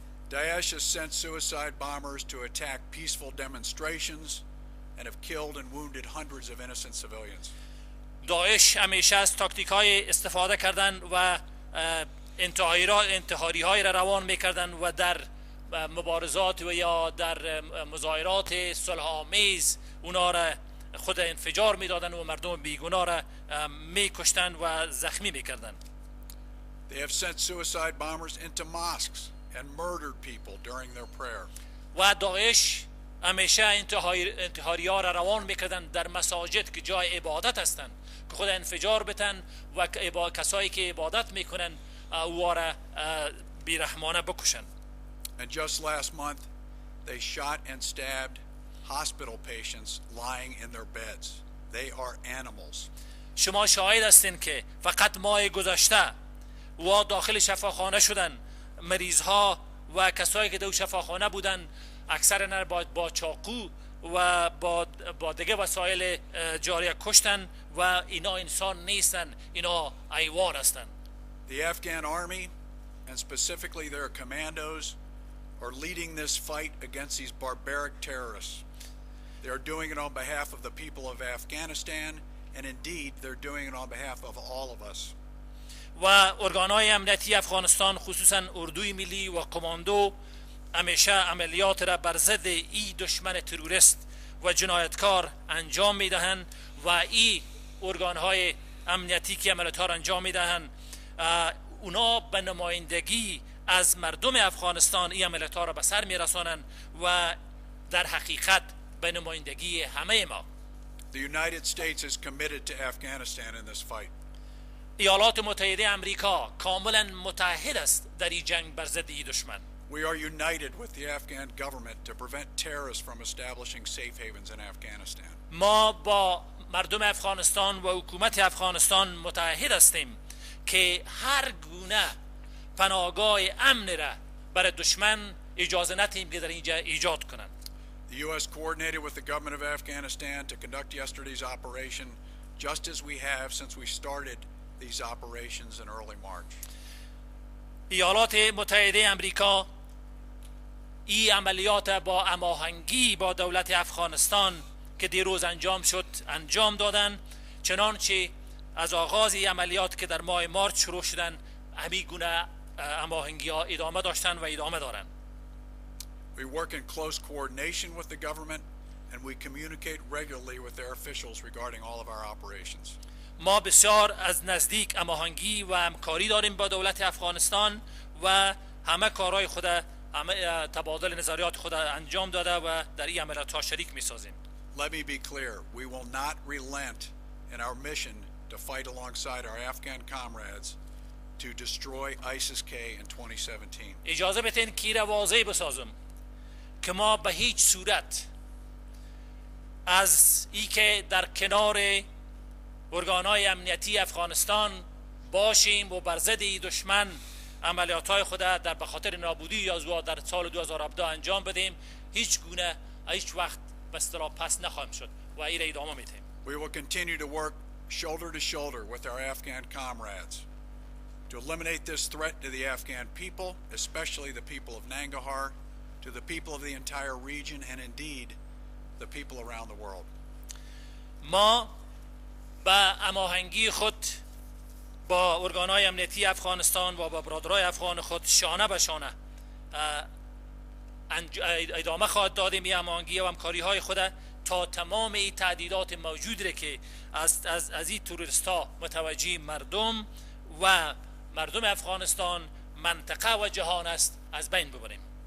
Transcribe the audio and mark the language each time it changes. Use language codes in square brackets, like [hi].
[en] Daesh has sent suicide bombers to attack peaceful demonstrations and have killed and wounded hundreds of innocent civilians. [fa] داعش همیشه از تاکتیک های استفاده کردن و انتحاری های را روان میکردن و در مبارزات و یا در مظاهرات صلح آمیز اونا را خود انفجار میدادن و مردم بیگناه را میکشتن و زخمی میکردن. [en] They have sent suicide bombers into mosques and murdered people during their prayer. [fa] و داعش همیشه انتحاری ها را روان میکردن در مساجد که جای عبادت هستند که خود انفجار بتن و کسایی که عبادت میکنن او را بیرحمانه بکشن. [en] And just last month they shot and stabbed hospital patients lying in their beds. They are animals. [fa] شما شاهد هستین که فقط ماه گذشته و داخل شفاخانه شدن مریض ها و کسایی که در شفاخانه بودن اکثرا با چاقو و با دیگه وسایل جاری کشتن و اینا انسان نیستن، اینا حیوان هستن. [en] The Afghan army and specifically their commandos are leading this fight against these barbaric terrorists. They are doing it on behalf of the people of Afghanistan and indeed they're doing it on behalf of all of us. [fa] و ارگانهای امنیتی افغانستان خصوصا اردوی ملی و کماندو همیشه عملیات را بر ضد این دشمن تروریست و جنایتکار انجام میدهند و این ارگانهای امنیتی که عملیات ها را انجام میدهند اونا به نمایندگی از مردم افغانستان این عملیات ها را به سر میرسانند و در حقیقت به نمایندگی همه ما. [en] The United States is committed to Afghanistan in this fight. [fa] ایالات متحده امریکا کاملا متحد است در این جنگ بر ضد این دشمن. [en] We are united with the Afghan government to prevent terrorists from establishing safe havens in Afghanistan. [fa] ما با مردم افغانستان و حکومت افغانستان متحد هستیم که هر گونه پناهگاه امن را برای دشمن اجازه ندهیم که در اینجا ایجاد کنند. [en] The U.S. coordinated with the government of Afghanistan to conduct yesterday's operation, just as we have since we started these operations in early March. [fa] ایالات متحده امریکا این عملیات با هماهنگی با دولت افغانستان که دیروز انجام شد انجام دادن، چنانچه از آغاز این عملیات که در ماه مارچ شروع شدن همین گونه هماهنگی ها ادامه داشتن و ادامه دارن. [en] We work in close coordination with the government and we communicate regularly with their officials regarding all of our operations. [fa] ما بسیار از نزدیک هماهنگی و همکاری داریم با دولت افغانستان و همه کارهای خود، همه تبادل نظریات خود انجام داده و در این عملیات ها شریک می‌سازیم. [en] Let me be clear, we will not relent in our mission to fight alongside our Afghan comrades to destroy ISIS-K in 2017. [fa] اجازه بدین که را واضح بسازم که ما به هیچ صورت از ای که در کنار ارگانهای امنیتی افغانستان باشیم و بر ضد دشمن عملیات‌های خود در بخاطر نابودی یا در سال 2017 انجام بدیم، هیچ گونه هیچ وقت به اصطلاح پس نخواهیم شد و این را ادامه میدیم. [en] We will continue to work shoulder to shoulder with our Afghan comrades to eliminate this threat to the Afghan people, especially the people of Nangarhar, to the people of the entire region and indeed the people around the world. [fa] ما به هماهنگی خود با ارگانهای امنیتی افغانستان و با برادرای افغان خود شانه به شانه ادامه خواهد دادیم این هماهنگی و همکاری های خود تا تمام این تهدیدات موجود را که از این تروریست ها متوجه مردم و مردم افغانستان، منطقه و جهان است، از بین ببریم.